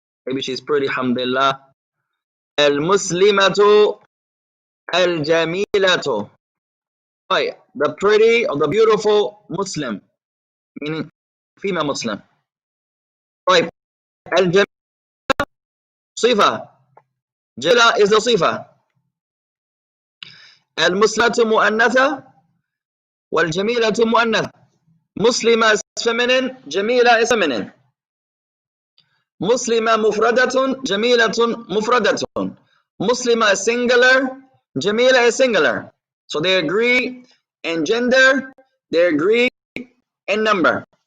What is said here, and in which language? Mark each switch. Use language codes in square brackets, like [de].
[en] Maybe she's pretty, alhamdulillah. Al-muslimatu al-jamilatu. the pretty or the beautiful Muslim, meaning female Muslim. [ar] طيب الجميلة صفة. [en] جميلة is the صفة. [ar] المسلمة مؤنثة والجميلة مؤنثة. [en] مسلمة is feminine, جميلة is feminine. [ar] مسلمة مفردة, جميلة مفردة. [en] مسلمة is singular, جميلة is singular. So they agree in gender, they agree in number.